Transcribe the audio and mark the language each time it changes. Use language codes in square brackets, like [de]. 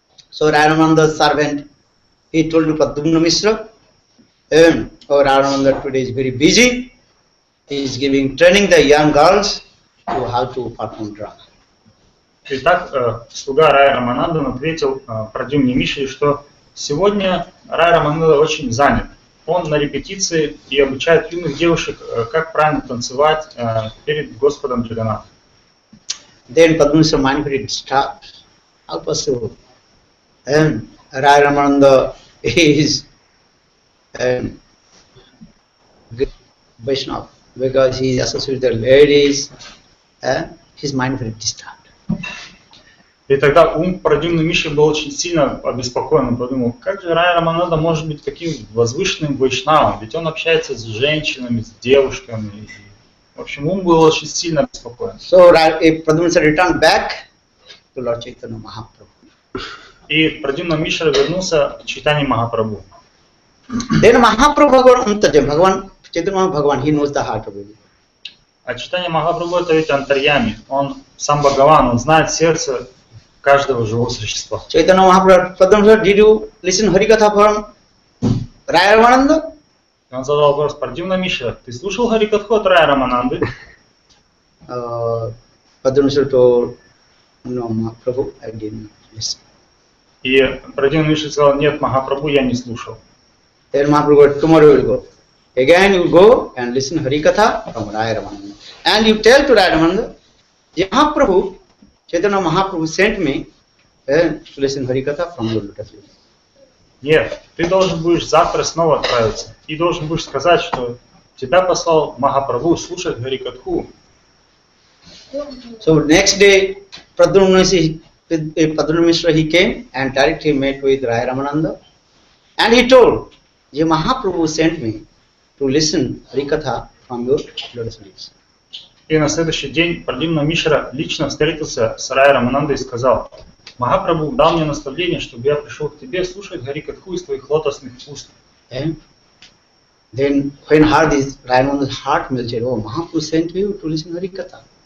[en] So Rai Ramananda's servant, he told to Pradyumna Mishra, oh, Rai Ramananda today is very busy. He is giving training the young girls to how to perform drama. [ru] Итак, слуга Рая Раманандан ответил Прадьюмне Мишре, что сегодня Рай Рамананда очень занят. Он на репетиции и обучает юных девушек, как правильно танцевать перед Господом Джаганнатхом. [en] Then Padmasambhava mindfully disturbed. How possible? And Raya Ramananda is Vaishnava because he is associated with the ladies. His mind very disturbed. [ru] И тогда ум Прадьюмны Мишры был очень сильно обеспокоен. Он подумал, как же Рая Рамананда может быть таким возвышенным вайшнавом? Ведь он общается с женщинами, с девушками. В общем, ум был очень сильно обеспокоен. [en] So Pradhyumna returned back to Lord Chaitanya Mahaprabhu. [ru] И Прадьюмна Мишра вернулся к Чайтанье Махапрабху. [en] Then Mahaprabhu Bhagavan Chaitanya Bhagavan, he knows the heart of it. [ru] А Чайтанья Махапрабху это ведь антарьями. Он сам Бхагаван, он знает сердце каждого живого существа. [en] Chaitanya Mahaprabhu, Pradhyumna, did you listen Harikatha from Raya Ramananda? [ru] Он задал вопрос: Прадьюмна Мишра, ты слушал Харикатху от Рая Рамананды? [en] Pradhyumna told, no, Mahaprabhu, I didn't listen. [ru] И Прадьюмна Мишра сказал: нет, Махапрабху, я не слушал. [en] Then Mahaprabhu, tomorrow you will go. Again you will go and listen Harikatha from Raya Ramananda. And you tell to Raya Ramananda, Mahaprabhu, Chaitanya Mahaprabhu sent me to listen Harikatha from your lotus feet. [ru] Нет, ты должен будешь завтра снова отправиться. И должен будешь сказать, что тебя послал Махапрабху слушать Харикатху. [en] So next day, Pradhyumna Mishra, he came and directly met with Raya Ramananda. And he told, Mahaprabhu sent me to listen Harikatha from your lotus feet. [ru] И на следующий день Прадьюмна Мишра лично встретился с Рая Раманандой и сказал: Махапрабху дал мне наставление, чтобы я пришел к тебе слушать Харикатху из твоих лотосных уст. [en] And then when heard this, Raya Ramananda's heart melted. Oh, Mahaprabhu sent you to listen Harikatha.